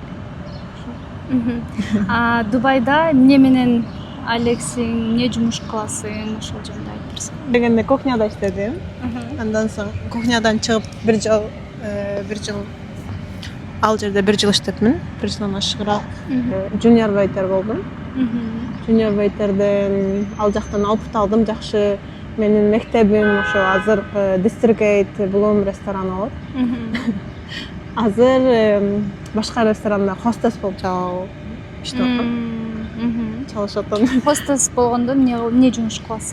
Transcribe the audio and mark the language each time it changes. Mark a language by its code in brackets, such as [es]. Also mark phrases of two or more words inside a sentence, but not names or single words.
[ky] Дубайда эмне менен алексиң, эмне жумуш кыласың, ошол жөнүндө айтып берсең. Дегенде кухняда иштедим. Андан соң кухнядан чыгып бир жыл ал жерде бир жыл иштедим. Бир жылдан ашыгыраак [en] junior waiter [ky] болдум. Junior waiterден ал жактан опыт алдым. Жакшы. Менин мектебим ошо азыр Districate Bloom рестораны болот. Азыр башка ресторанда хостес болуп иштеп атам. Чалышып атам. Хостес болгондо эмне жумуш кыласың?